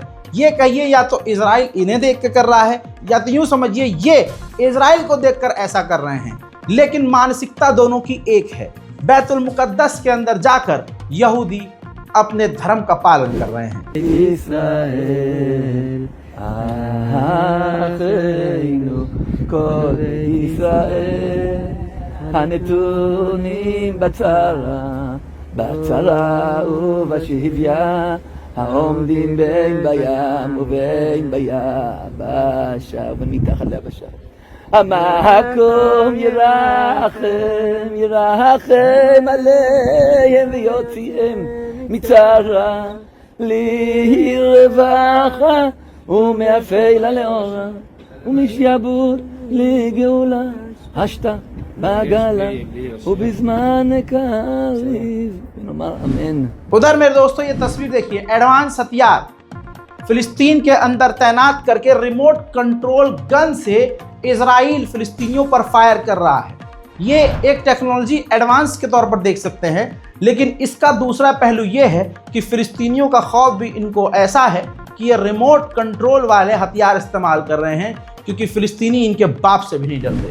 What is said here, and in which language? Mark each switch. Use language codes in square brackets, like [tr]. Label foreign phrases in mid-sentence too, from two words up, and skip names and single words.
[hi] ये कहिए या तो इजराइल इन्हें देख कर रहा है, या तो यूँ समझिए ये इजराइल को देखकर ऐसा कर रहे हैं, लेकिन मानसिकता दोनों की एक है। बैतुल मुकद्दस के अंदर जाकर यहूदी अपने धर्म का पालन कर रहे हैं। [he] ישראל אחינו כל ישראל הנתונים בצרה ובשביה העומדים בין בים ובין ביבשה ומתחת ליבשה המקום ירחם, ירחם עליהם ויוציאם מצרה לרווחה ומאפלה לאורה ומשעבוד לגאולה [arc] השתה בעגלה ובזמן קריב [he] ונאמר אמן। [hi] उधर मेरे दोस्तों ये तस्वीर देखिए, एडवांस हथियार फिलिस्तीन के अंदर तैनात करके [en] remote control gun [hi] से इजराइल फिलिस्तीनियों पर फायर कर रहा है। ये एक [en] technology advance [hi] के तौर पर देख सकते हैं, लेकिन इसका दूसरा पहलू ये है कि फिलिस्तीनियों का खौफ भी इनको ऐसा है कि ये [en] remote control [hi] वाले हथियार इस्तेमाल कर रहे हैं, क्योंकि फिलिस्तीनी इनके बाप से भी नहीं डरते।